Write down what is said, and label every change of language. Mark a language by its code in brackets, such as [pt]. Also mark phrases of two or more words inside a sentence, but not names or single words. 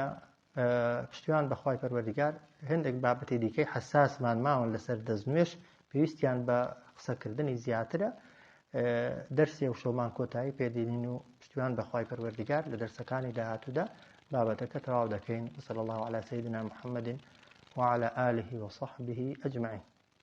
[ckb] پشتیوان بەخوای پەروەردگار هەندێک بابەتی دیکەی حساسمان ماون لەسەر دەستنوێژ پێویستیان بە قسەکردنی زیاترە. دەرسی ئەوشەومان کۆتایی پێدێنین و پشتیوان بەخوای پەروەردگار لە دەرسەکانی داهاتوودا بابەتەکە تەواو دەکەین. [ar] صلی الله علی سیدنا محمد وعلى آله وصحبه أجمعين.